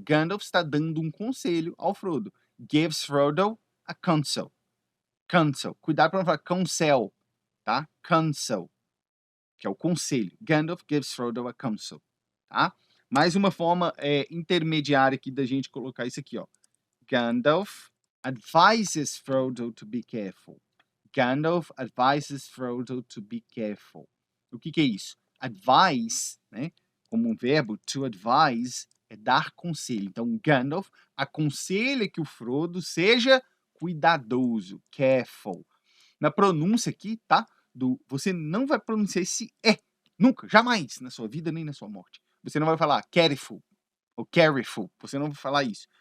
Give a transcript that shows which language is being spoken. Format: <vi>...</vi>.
<pt>Gandalf está dando um conselho ao Frodo. Gives Frodo a counsel. Counsel. Cuidado para não falar counsel, tá? Counsel, que é o conselho. Gandalf gives Frodo a counsel, tá? Mais uma forma intermediária aqui da gente colocar isso aqui, ó.</pt> <en>Gandalf advises Frodo to be careful. Gandalf advises Frodo to be careful.</en> <pt>O que é isso? Advise, né? Como um verbo, to advise é dar conselho. Então, Gandalf aconselha que o Frodo seja cuidadoso, careful. Na pronúncia aqui, tá? Você não vai pronunciar esse é. Nunca, jamais, na sua vida nem na sua morte. Você não vai falar careful ou careful. Você não vai falar isso.</pt>